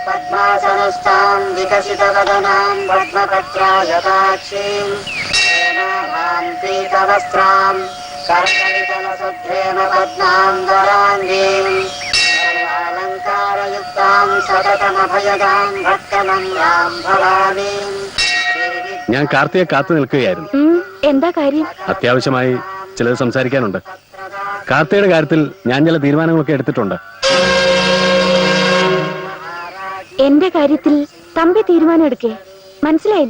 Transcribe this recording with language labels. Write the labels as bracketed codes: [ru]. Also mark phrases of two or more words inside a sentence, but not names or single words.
[sa] पद्मासनस्तां विकसितवदनां पद्मपत्रायताक्षीं हेमाभां पीतवस्त्रां करकलितलसुभ्रेम पद्माङ्गराङ्गीं सर्वालङ्कारयुक्तां सततमभयदां भक्तनम्रां भवानीं. [ml] ഞാൻ കാർത്തിയെ കാത്തു നിൽക്കുകയായിരുന്നു. എന്താ കാര്യം? അത്യാവശ്യമായി ചിലത് സംസാരിക്കാനുണ്ട്. കാർത്തിയുടെ കാര്യത്തിൽ ഞാൻ ചില തീരുമാനങ്ങളൊക്കെ എടുത്തിട്ടുണ്ട്. എന്റെ കാര്യത്തിൽ തമ്പി തീരുമാനം എടുക്കേ? മനസ്സിലായില്ല.